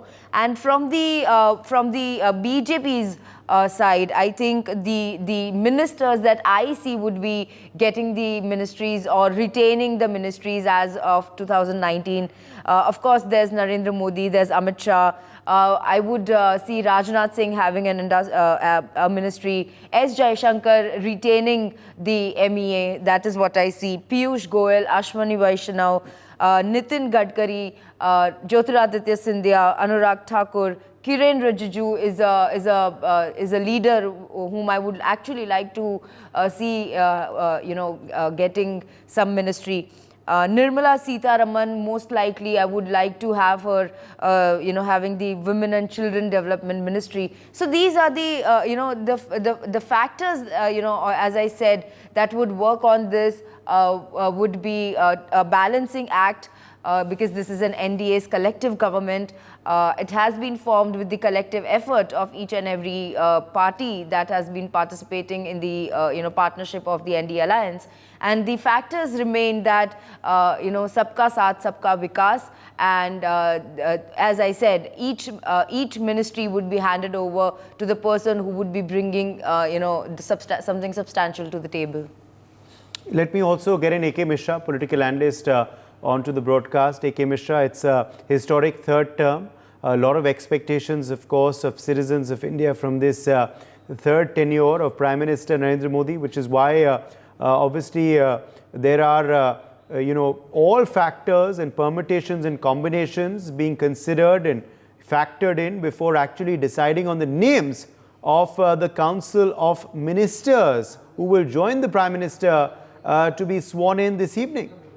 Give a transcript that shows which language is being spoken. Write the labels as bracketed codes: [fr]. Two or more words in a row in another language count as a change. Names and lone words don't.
[en] And from the BJP's side, I think the ministers that I see would be getting the ministries or retaining the ministries as of 2019. Of course, there's Narendra Modi, there's Amit Shah. I would see Rajnath Singh having a ministry, S. Jaishankar retaining the MEA. That is what I see. Piyush Goyal, Ashwani Vaishnaw, Nitin Gadkari, Jyotiraditya Scindia, Anurag Thakur, Kiren Rijiju is a leader whom I would actually like to see getting some ministry. Nirmala Sitharaman, most likely I would like to have her, having the Women and Children Development Ministry. So these are the factors, as I said, that would work on this would be a balancing act. Because this is an NDA's collective government. It has been formed with the collective effort of each and every party that has been participating in the partnership of the NDA alliance. And the factors remain that [hi] सबका साथ, सबका विकास, [en] and as I said, each ministry would be handed over to the person who would be bringing something substantial to the table. Let me also get in AK Mishra, political analyst, onto the broadcast. AK Mishra, it's a historic third term. A lot of expectations, of course, of citizens of India from this third tenure of Prime Minister Narendra Modi, which is why obviously there are all factors and permutations and combinations being considered and factored in before actually deciding on the names of the Council of Ministers who will join the Prime Minister to be sworn in this evening.